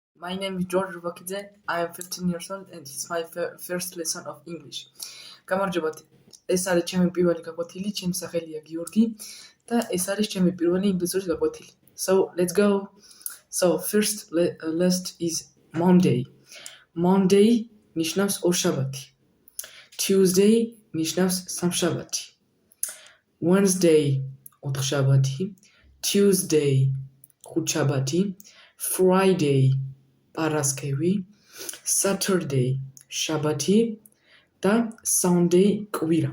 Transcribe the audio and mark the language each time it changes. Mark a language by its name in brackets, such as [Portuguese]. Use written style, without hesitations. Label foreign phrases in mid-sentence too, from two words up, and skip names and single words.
[English] My name is George Rubakidze. I am 15 years old and it's my first lesson of English. [Georgian] გამარჯობათ. ეს არის ჩემი პირველი გაკვეთილი, ჩემი სახელია გიორგი და ეს არის ჩემი პირველი ინგლისურის გაკვეთილი. [English] So, let's go. So, first list is Monday. [Georgian] Monday ნიშნავს ორშაბათი. Tuesday ნიშნავს სამშაბათი. Wednesday ოთხშაბათი. Tuesday ხუთშაბათი. Friday პარასკევი. Saturday შაბათი და Sunday კვირა.